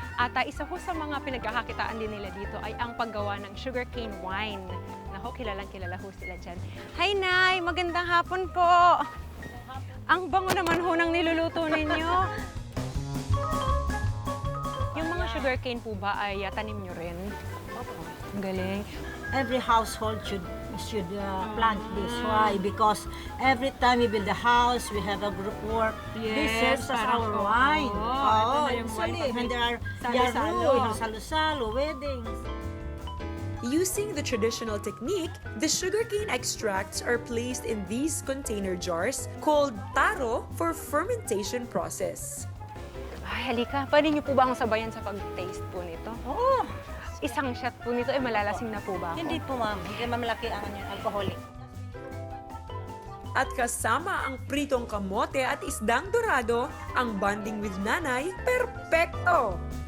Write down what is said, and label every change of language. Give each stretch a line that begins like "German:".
Filipino: At isa ho sa mga pinagkakakitaan din nila dito ay ang paggawa ng sugarcane wine. Naho, kilalang-kilala ho sila dyan. Hi Nay! Magandang hapon po! Ang bango naman ho ng niluluto ninyo. Yung mga sugarcane po ba ay tanim nyo rin? Ang galing.
English: Every household should plant this. Why? Because every time we build a house, we have a group work. This serves as
Filipino: parang
English: our wine.
Filipino: ito na yung wine
English: Usually, when there are
Filipino: salo-salo. yaru, salo-salo, weddings.
English: Using the traditional technique, the sugarcane extracts are placed in these container jars called taro for fermentation process.
Filipino: Ay, halika. Pwede niyo po ba akong sabayan sa pag-taste po nito? Oo. Isang shot po nito, malalasing na po ba ako? Hindi po, ma'am. Hindi mamalaki ang alcoholic. At kasama ang pritong kamote at isdang dorado, ang
English: bonding with
Filipino: nanay, perpekto!